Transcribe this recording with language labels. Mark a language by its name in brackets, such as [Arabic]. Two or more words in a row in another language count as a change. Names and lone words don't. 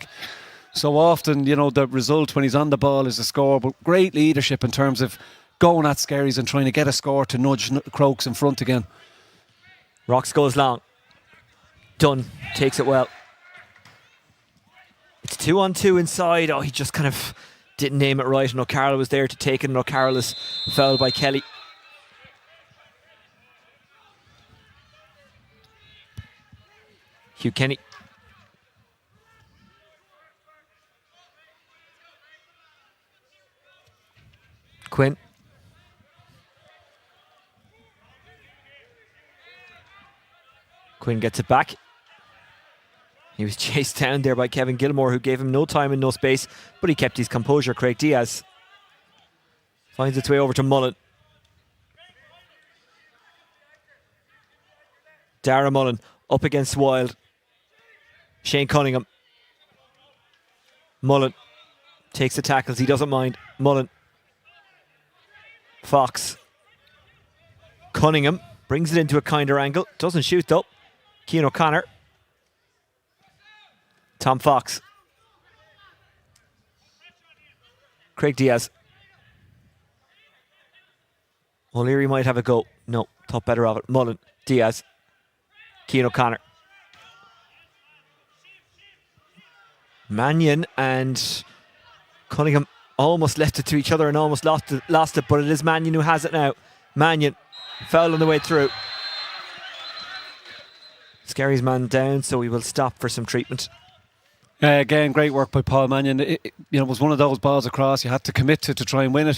[English] So often, you know, the result when he's on the ball is a score, but great leadership in terms of going at Skerries and trying to get a score to nudge Crokes in front again. Rocks goes long. Dunn takes it well. It's 2-on-2 inside. Oh, he just kind of didn't name it right, and O'Carroll was there to take it, and O'Carroll is fouled by Kelly. Hugh Kenny. Quinn. Quinn gets it back. He was chased down there by Kevin Gilmore, who gave him no time and no space, but he kept his composure. Craig Diaz finds its way over to Mullen. Dara Mullen up against Wild. Shane Cunningham. Mullen takes the tackles. He doesn't mind. Mullen. Fox. Cunningham brings it into a kinder angle. Doesn't shoot though. Cian O'Connor. Tom Fox. Craig Diaz. O'Leary might have a go. No, thought better of it. Mullen. Diaz. Cian O'Connor. Mannion and Cunningham almost left it to each other and almost lost it, but it is Mannion who has it now. Mannion, foul on the way through. Skerries man down, so we will stop for some treatment. Again, great work by Paul Mannion. It was one of those balls across you had to commit to try and win it.